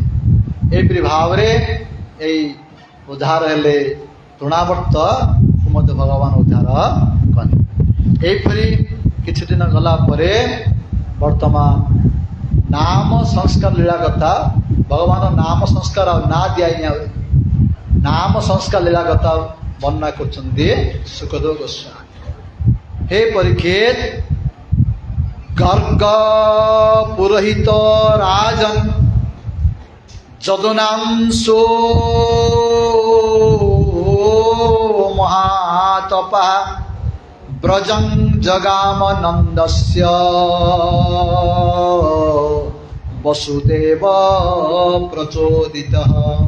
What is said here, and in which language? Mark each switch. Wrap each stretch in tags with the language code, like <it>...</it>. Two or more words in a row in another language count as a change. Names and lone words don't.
<or>ଏହିପରି ଭାବରେ ଏଇ ଉଦ୍ଧାର ହେଲେ ତୃଣାବର୍ତ୍ତ ମଧ୍ୟ ଭଗବାନ ଉଦ୍ଧାର କଲେ। ଏହିପରି କିଛି ଦିନ ଗଲା ପରେ ବର୍ତ୍ତମାନ ନାମ ସଂସ୍କାର ଲୀଳା କଥା, ଭଗବାନ ନାମ ସଂସ୍କାର ଆଉ ନା ଦିଆଇନି, ଆଉ ନାମ ସଂସ୍କାର ଲୀଳା କଥା ବର୍ଣ୍ଣନା କରୁଛନ୍ତି ସୁଖଦେବ ଗୋସ୍ୱାମୀ।</or> <sa>हे परीक्षित, गर्ग पुरोहित राजन जदुनांसो महातपा ब्रजं जगाम नंदस्य वसुदेव प्रचोदितः।</sa>